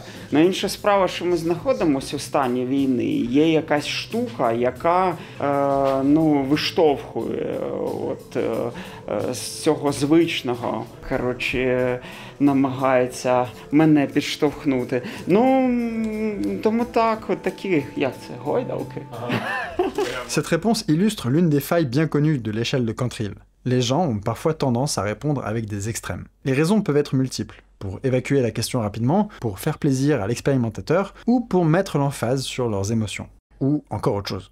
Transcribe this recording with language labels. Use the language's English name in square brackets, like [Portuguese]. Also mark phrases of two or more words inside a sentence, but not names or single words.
[Ukrainian] Но інша справа, що ми знаходимося в стані війни, є якась штука, яка виштовхує з цього звичного, коротше, намагається мене підштовхнути. Ну, тому так, от такі, як це, гойдалки. [French] Cette réponse illustre l'une des failles bien connues de l'échelle de Cantril. Les gens ont parfois tendance à répondre avec des extrêmes. Les raisons peuvent être multiples, pour évacuer la question rapidement, pour faire plaisir à l'expérimentateur, ou pour mettre l'emphase sur leurs émotions. Ou encore autre chose.